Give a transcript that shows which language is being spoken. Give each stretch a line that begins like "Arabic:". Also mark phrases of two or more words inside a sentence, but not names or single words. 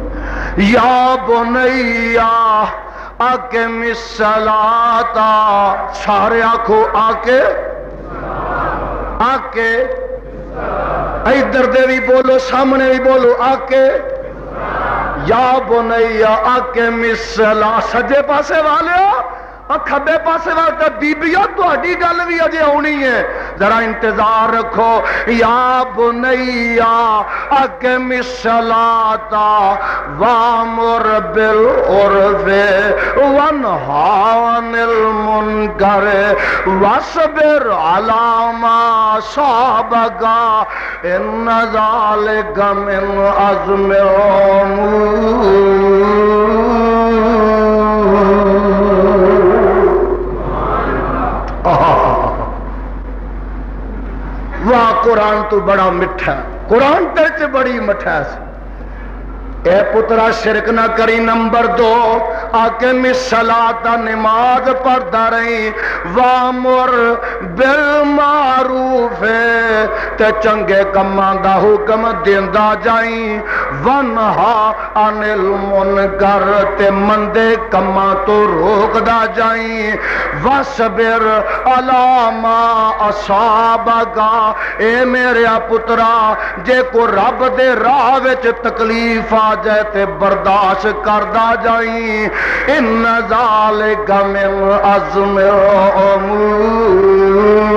Arabic: یا بنیا اقم الصلاۃ.
Punjabi: سارے آکھو آ کے ادھر دے بھی بولو سامنے بھی بولو آ کے
Arabic: یا بنیا اقم الصلاۃ.
Punjabi: سجے پاسے والے کھبے پاسے والے بیبیوں تہاڈی گل بھی اجے آنی ہے. ذرا انتظار رکھو.
Arabic: یا بنیا اقم الصلاۃ وامر بالعرف ونہی عن المنکر واصبر علی ما اصابک ان ذلک من عزم الامور.
Punjabi: قرآن تو بڑا میٹھا، قرآن تیرے بڑی مٹھاس۔ اے پترا شرک نہ کری۔ نمبر 2
Arabic: اقیم الصلاۃ،
Punjabi: نماز پڑھتا رہی،
Arabic: وامر بالمعروف
Punjabi: تے چنگے کماں دا حکم دیندا جائیں،
Arabic: ونہا عن المنکر
Punjabi: تے مندے کماں تو روکدا جائیں،
Arabic: وصبر علی ما اصابک،
Punjabi: اے میرے پترا جے کو رب دے راہ وچ تکلیف آ جائے تے برداشت کردا جائیں،
Arabic: ان ذالک من عزم الامور۔